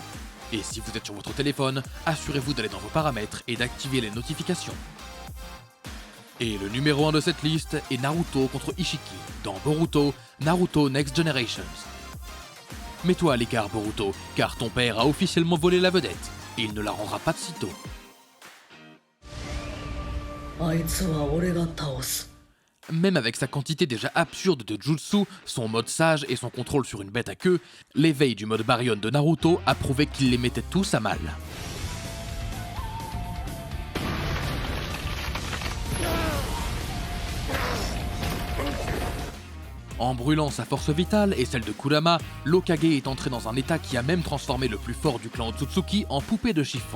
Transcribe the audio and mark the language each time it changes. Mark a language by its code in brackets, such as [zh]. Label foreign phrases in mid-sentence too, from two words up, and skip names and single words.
[fr] Et si vous êtes sur votre téléphone, assurez-vous d'aller dans vos paramètres et d'activer les notifications. Et le numéro 1 de cette liste est Naruto contre Ishiki dans Boruto, Naruto Next Generations. Mets-toi à l'écart Boruto, car ton père a officiellement volé la vedette, et il ne la rendra pas de sitôt. [ja] あいつは俺が倒す [fr] Même avec sa quantité déjà absurde de jutsu, son mode sage et son contrôle sur une bête à queue, l'éveil du mode Baryon de Naruto a prouvé qu'il les mettait tous à mal. En brûlant sa force vitale et celle de Kurama, l'Hokage est entré dans un état qui a même transformé le plus fort du clan Otsutsuki en poupée de chiffon.